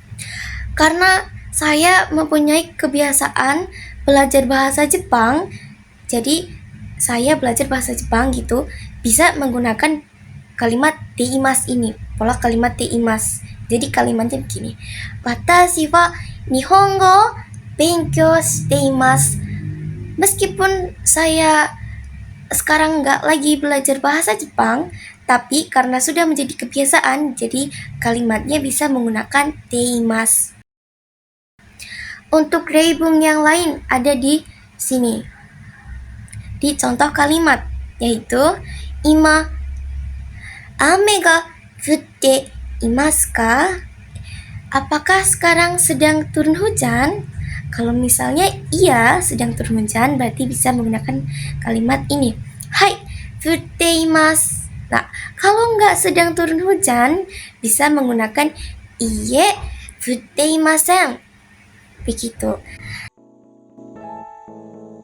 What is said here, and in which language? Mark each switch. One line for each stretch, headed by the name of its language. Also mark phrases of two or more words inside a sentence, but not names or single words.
Indonesian: Karena saya mempunyai kebiasaan belajar bahasa Jepang, Jadi saya belajar bahasa Jepang gitu bisa menggunakan kalimat teimas ini, pola kalimat teimas. Jadi kalimatnya begini.
Japanese: 私は日本語勉強しています.
Indonesian: Meskipun saya sekarang nggak lagi belajar bahasa Jepang, tapi karena sudah menjadi kebiasaan, jadi kalimatnya bisa menggunakan teimas. Untuk reibung yang lain ada di sini. Di contoh kalimat, yaitu
Japanese: 今雨が降っていますか?
Indonesian: Apakah sekarang sedang turun hujan? Kalau misalnya iya sedang turun hujan, berarti bisa menggunakan kalimat ini. Hai,
Japanese: 降っています.
Indonesian: Nah, kalau nggak sedang turun hujan, bisa menggunakan
Japanese: いいえ降っていません.
Indonesian: Begitu.